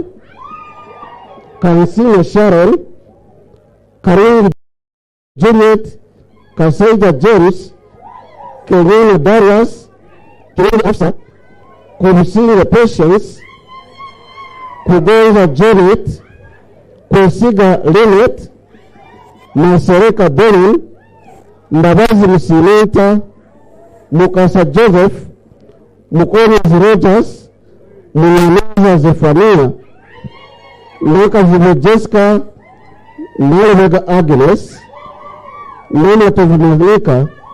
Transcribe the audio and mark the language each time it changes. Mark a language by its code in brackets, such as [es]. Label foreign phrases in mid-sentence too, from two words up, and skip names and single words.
[en] Kansina Sharon, Karin Juliet, Kasaija James, Karina Darius, Karina Afsa, Kumsinga Patience, Kugonza Janet, Kusiga Lynette, Masereka Benin, Mbabazi Musimita, Mukasa Joseph, Mukonis Rogers, Munaniza Zefania, Nakazivo Jessica, Nalvega Agnes, Nina Tovimonika,